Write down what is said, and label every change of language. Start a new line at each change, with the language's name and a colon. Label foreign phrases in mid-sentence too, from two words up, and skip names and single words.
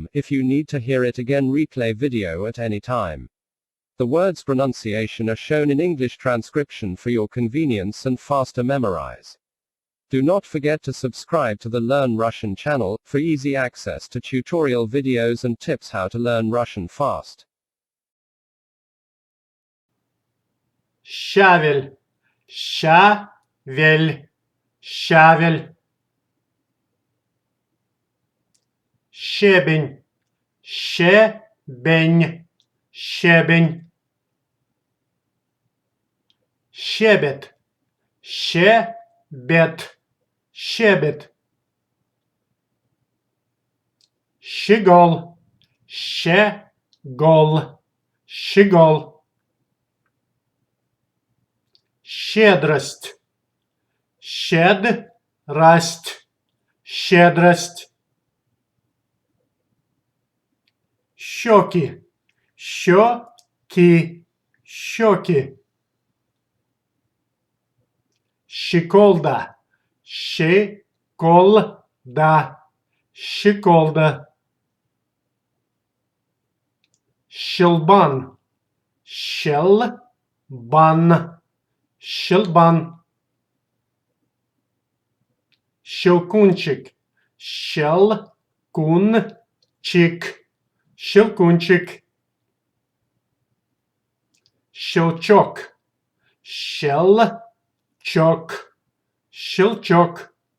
English: If you need to hear it again, replay video at any time. The words' pronunciation are shown in English transcription for your convenience and faster memorize. Do not forget to subscribe to the Learn Russian channel for easy access to tutorial videos and tips how to learn Russian fast.
Russian: Щавель, щавель, щавель. Щебень, щебень, щебень. Щебет, щебет, щебет. Щегол, щегол, щегол. Щедрость, щедрость, щедрость. Щеки, щеки, щеки. Щеколда, щеколда, щеколда. Щелбан, щелбан. Щелбан. Щелкунчик, щелкунчик, щелкунчик. Щелчок, щелчок, щелчок.